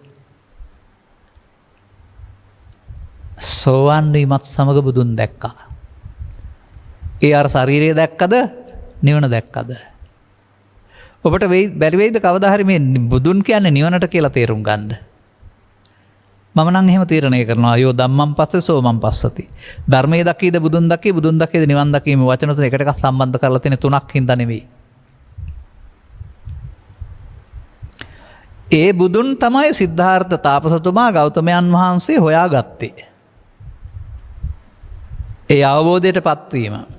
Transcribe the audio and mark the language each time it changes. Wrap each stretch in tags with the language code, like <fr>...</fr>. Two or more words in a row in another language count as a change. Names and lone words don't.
<si>සෝවාන් වීමත් සමග බුදුන් දැක්කා. ඒ අර ශරීරය දැක්කද නිවන දැක්කද? ඔබට බැරි වෙයිද කවදා හරි මේ බුදුන් කියන්නේ නිවනට කියලා තේරුම් ගන්න? මම නම් එහෙම තීරණය කරනවා.</si> <pi>අයෝ ධම්මං පස්සේ සෝමං පස්සති.</pi> <si>ධර්මයේ දකීද බුදුන් දකී, බුදුන් දකීද නිවන් දකී, මේ වචන තුන එකට එකක් සම්බන්ධ කරලා තියෙන තුනක් හින්දා නෙවෙයි. ඒ බුදුන් තමයි සිද්ධාර්ථ තාපසතුමා ගෞතමයන් වහන්සේ හොයාගත්තේ. ඒ අවබෝධයට පත්වීම.</si>